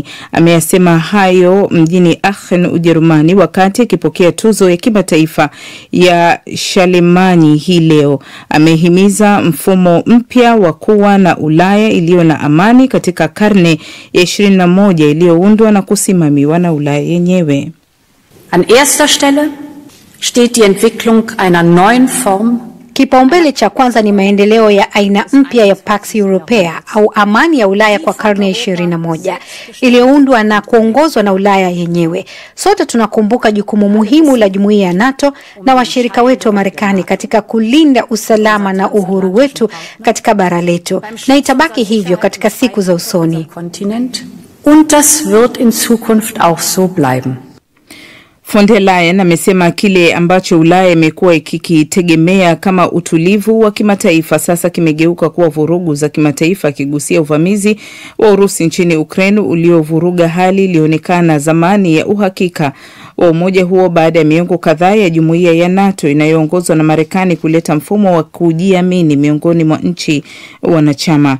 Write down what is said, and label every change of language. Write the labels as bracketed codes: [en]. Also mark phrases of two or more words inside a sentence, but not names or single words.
[sw] Ameyasema hayo mjini Aachen, Ujerumani wakati akipokea tuzo ya kimataifa ya Charlemagne hii leo. Amehimiza mfumo mpya wa kuwa na Ulaya iliyo na amani katika karne ya 21 iliyoundwa na kusimamiwa na Ulaya yenyewe. [de] An erster Stelle steht die Entwicklung einer neuen Form. [sw] Kipaumbele cha kwanza ni maendeleo ya aina mpya ya [la] Pax Europea [sw] au amani ya Ulaya kwa karne 21 iliyoundwa na kuongozwa na Ulaya yenyewe. Sote tunakumbuka jukumu muhimu la jumuiya ya NATO na washirika wetu wa Marekani katika kulinda usalama na uhuru wetu katika bara letu, na itabaki hivyo katika siku za usoni. [de] Und das wird in Zukunft auch so bleiben. [sw] Von der Leyen amesema kile ambacho Ulaya imekuwa ikikitegemea kama utulivu wa kimataifa sasa kimegeuka kuwa vurugu za kimataifa, akigusia uvamizi wa Urusi nchini Ukraine uliovuruga hali ilionekana zamani ya uhakika wa umoja huo baada ya miongo kadhaa ya jumuiya ya NATO inayoongozwa na Marekani kuleta mfumo wa kujiamini miongoni mwa nchi wanachama.